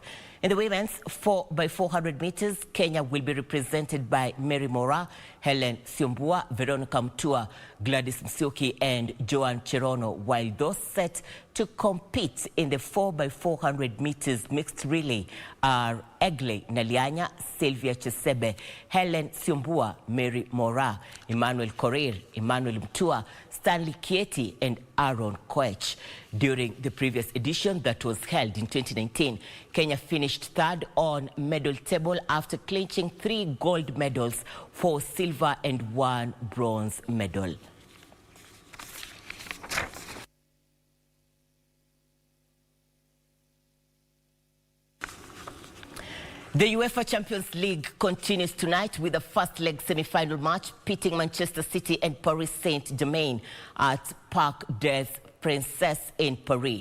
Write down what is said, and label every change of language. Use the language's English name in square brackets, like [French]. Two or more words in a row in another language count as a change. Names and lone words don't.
[English] In the women's 4x400 meters, Kenya will be represented by Mary Mora, Helen Siombua, Veronica Mtua, Gladys Msioki and Joan Cherono, while those set to compete in the 4x400 meters mixed relay are Egle Nalianya, Sylvia Chesebe, Helen Siombua, Mary Mora, Emmanuel Korir, Emmanuel Mtua, Stanley Kieti and Aaron Koech. During the previous edition that was held in 2019, Kenya finished third on medal table after clinching 3 gold medals, 4 silver and 1 bronze medal. The UEFA Champions League continues tonight with the first leg semi-final match pitting Manchester City and Paris Saint-Germain at Parc des Princes in Paris.